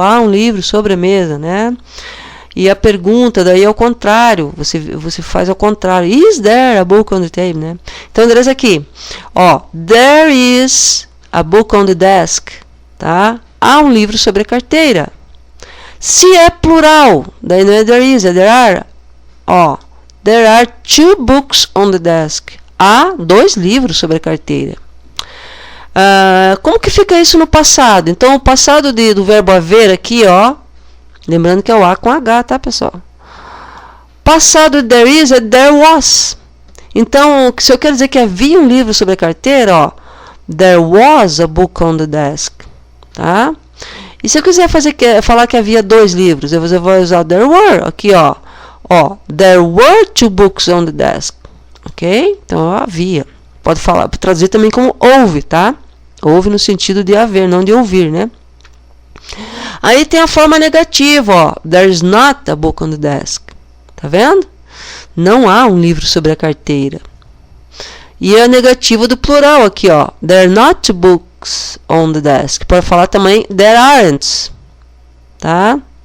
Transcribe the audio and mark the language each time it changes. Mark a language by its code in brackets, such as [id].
[pt] Há um livro sobre a mesa, né? E a pergunta daí é o contrário. Você faz ao contrário. [en] Is there a book on the table, [pt] né? Então, beleza aqui. Ó, [en] there is a book on the desk. [pt] Tá? Há um livro sobre a carteira. Se é plural, daí não é there is, é there are. [en] Ó, there are 2 books on the desk. [pt] Há 2 livros sobre a carteira. Como que fica isso no passado? Então, o passado do verbo haver aqui, ó. Lembrando que é o A com H, tá, pessoal? Passado de there is é there was. Então, se eu quero dizer que havia um livro sobre a carteira, ó. [en] There was a book on the desk. [pt] Tá? E se eu quiser falar que havia 2 livros, eu vou usar there were. Aqui, ó. [en] Ó, there were 2 books on the desk. [pt] Ok? Então, havia. Pode traduzir também como houve, tá? Houve no sentido de haver, não de ouvir, né? Aí tem a forma negativa, ó. [en] There's not a book on the desk. [pt] Tá vendo? Não há um livro sobre a carteira. E a negativa do plural aqui, ó. [en] There are not 2 books on the desk. [pt] Pode falar também [en] there aren't, tá?